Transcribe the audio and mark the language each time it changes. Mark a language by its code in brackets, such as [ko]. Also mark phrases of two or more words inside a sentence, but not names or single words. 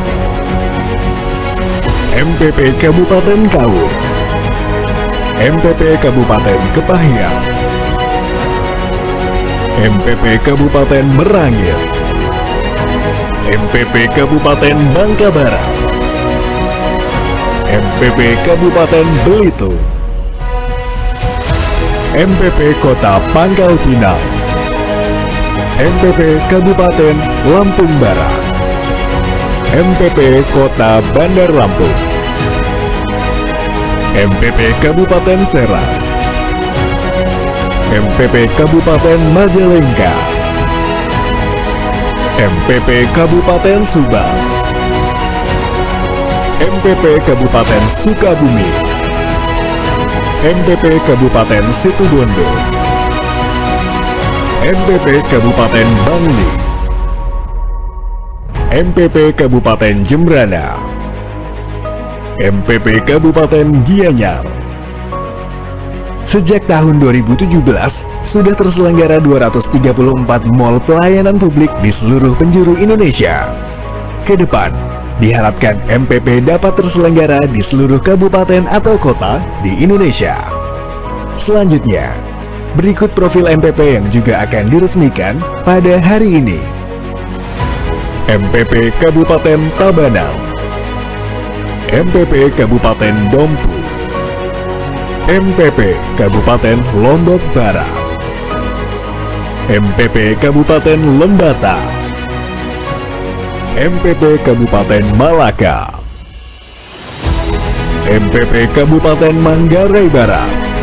[id] MPP Kabupaten Kaur, MPP Kabupaten Kepahyang, MPP Kabupaten Merangin, MPP Kabupaten Bangka Barat, MPP Kabupaten Belitung, MPP Kota Pangkal Pinang, MPP Kabupaten Lampung Barat, MPP Kota Bandar Lampung, MPP Kabupaten Serang, MPP Kabupaten Majalengka, MPP Kabupaten Subang, MPP Kabupaten Sukabumi, MPP Kabupaten Situbondo, MPP Kabupaten Bangli, MPP Kabupaten Jembrana, MPP Kabupaten Gianyar. Sejak tahun 2017, sudah terselenggara 234 mall pelayanan publik di seluruh penjuru Indonesia. Kedepan, diharapkan MPP dapat terselenggara di seluruh kabupaten atau kota di Indonesia. Selanjutnya, berikut profil MPP yang juga akan diresmikan pada hari ini. MPP Kabupaten Tabanan, MPP Kabupaten Dompu, MPP Kabupaten Lombok Barat, MPP Kabupaten Lembata, MPP Kabupaten Malaka, MPP Kabupaten Manggarai Barat,